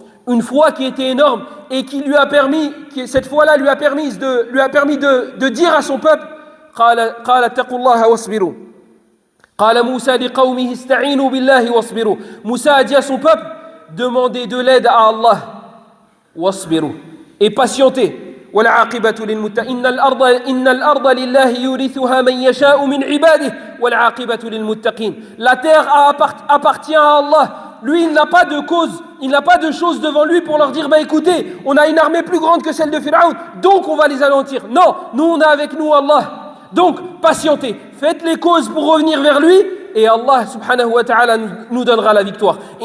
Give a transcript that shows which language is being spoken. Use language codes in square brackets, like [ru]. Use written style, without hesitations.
[fr] Une foi qui était énorme et qui lui a permis, cette foi-là lui a permis de dire à son peuple, [ar] قال اتقوا الله واصبروا. قال موسى لقومه استعينوا بالله واصبروا. [fr] Moussa a dit à son peuple, demandez de l'aide à Allah. واصبروا. Et patientez. [ar] والعاقبة للمتقين إن الأرض لله يورثها من يشاء من عباده والعاقبة للمتقين. [fr] La terre appartient à Allah. Lui, il n'a pas de cause, il n'a pas de chose devant lui pour leur dire, écoutez, on a une armée plus grande que celle de Pharaon, donc on va les anéantir. Non, nous on a avec nous Allah. Donc, patientez, faites les causes pour revenir vers lui, et Allah subhanahu wa ta'ala nous donnera la victoire.